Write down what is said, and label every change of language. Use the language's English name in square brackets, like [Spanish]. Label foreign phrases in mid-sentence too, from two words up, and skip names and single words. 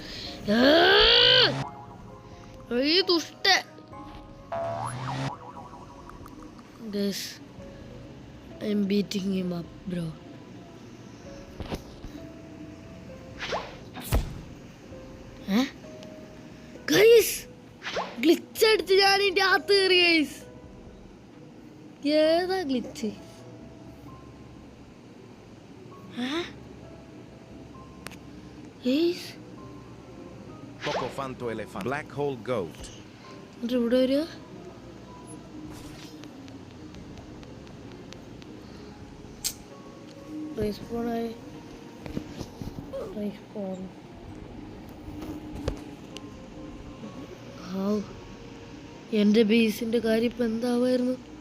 [Malayalam] ഈ ദുഷ്ട [English] guys, I am beating him up bro. [Malayalam] ഗൈസ്, ഗ്ലിച്ച് അടിച്ച് ഞാൻ ഇതിൻ്റെ അകത്ത് കയറി ഗൈസ്. ഏതാ ഗ്ലിച്ച്? Poco fanto elefante. [English] Black hole goat. [Malayalam] ഇവിടെ വരിക. എൻ്റെ ബേസിന്റെ കാര്യം ഇപ്പൊ എന്താവായിരുന്നു?